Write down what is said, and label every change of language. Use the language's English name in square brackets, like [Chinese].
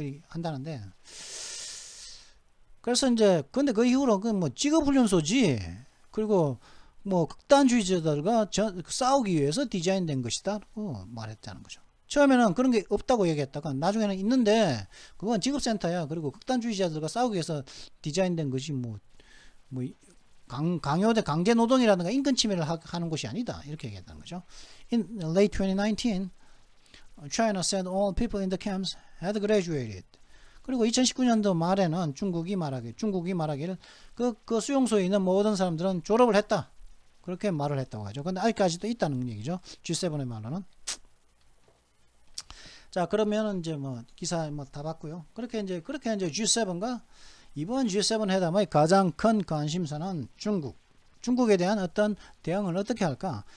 [Korean] 한다는데 그래서 이제 근데 그 이후로 직업훈련소지 그리고 극단주의자들과 싸우기 위해서 디자인된 것이다고 말했다는 거죠. 처음에는 그런 게 없다고 얘기했다가 나중에는 있는데 그건 직업센터야. 그리고 극단주의자들과 싸우기 위해서 디자인된 것이 강제 노동이라든가 인권 침해를 하는 곳이 아니다. 이렇게 얘기했다는 거죠. [English] In late 2019, China said all people in the camps had graduated. [Korean] 그리고 2019년도 말에는 중국이 말하기를 그 수용소에 있는 모든 사람들은 졸업을 했다. 그렇게 말을 했다고 하죠. 근데 아직까지도 있다는 얘기죠. G7의 말로는. 자, 그러면은 이제 기사 다 봤고요. 그렇게 이제 G7과 이번 G7 회담의 가장 큰 관심사는 중국에 대한 어떤 대응을 어떻게 할까?